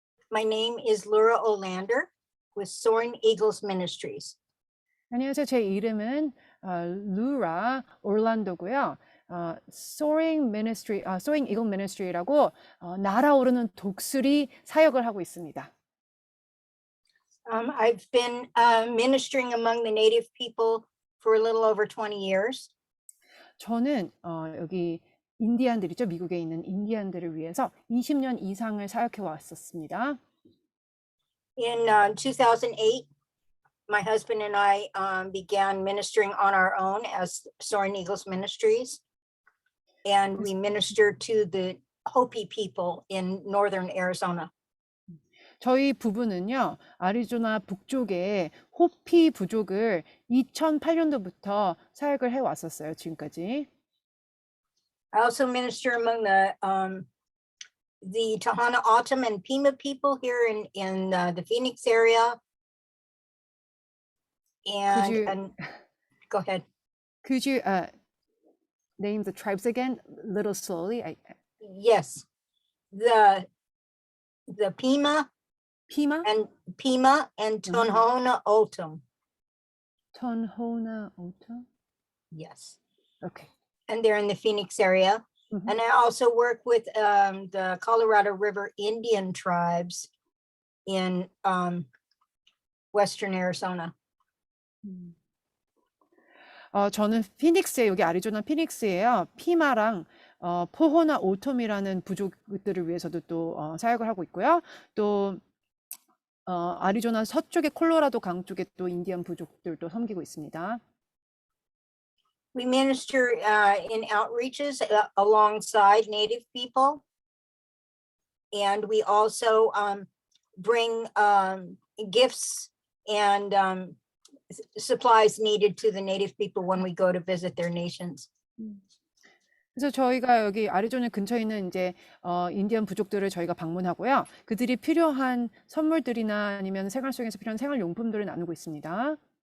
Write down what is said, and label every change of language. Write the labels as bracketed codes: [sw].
[en] My name is Laura Olander with Soaring Eagles Ministries. [ko] 안녕하세요. 제 이름은 루라 올란도고요. Soaring Ministry, Soaring Eagle Ministry라고 날아오르는 독수리 사역을 하고 있습니다. [en] I've been ministering among the Native people for a little over 20 years. [ko] 저는 여기 인디안들이죠. 미국에 있는 인디안들을 위해서 20년 이상을 사역해 왔었습니다. [en] In 2008, my husband and I began ministering on our own as Soaring Eagles Ministries. And we minister to the Hopi people in northern Arizona. [ko] 저희 부부는요, 아리조나 북쪽의 호피 부족을 2008년도부터 사역을 해 왔었어요, 지금까지. [en] I also minister among the Tohono O'odham and Pima people here in the Phoenix area. And go ahead. Could you name the tribes again, a little slowly? Yes, the Pima Pima? and Tohono O'odham. Tohono O'odham? Yes, Okay. and they're in the Phoenix area. Mhm. And I also work with the Colorado River Indian tribes in western Arizona. [ko] 저는 피닉스에, 여기 아리조나 피닉스에요. 피마랑 포호나 오톰이라는 부족들을 위해서도 또 사역을 하고 있고요. 또 아리조나 서쪽의 콜로라도 강 쪽에 또 인디안 부족들도 섬기고 있습니다. [en] We minister in outreaches alongside Native people. And we also bring gifts and supplies needed to the Native people when we go to visit their nations. [ko] 그래서 저희가 여기 아리조나 근처에 있는 이제 인디안 부족들을 저희가 방문하고요. 그들이 필요한 선물들이나 아니면 생활 속에서 필요한 생활용품들을 나누고 있습니다.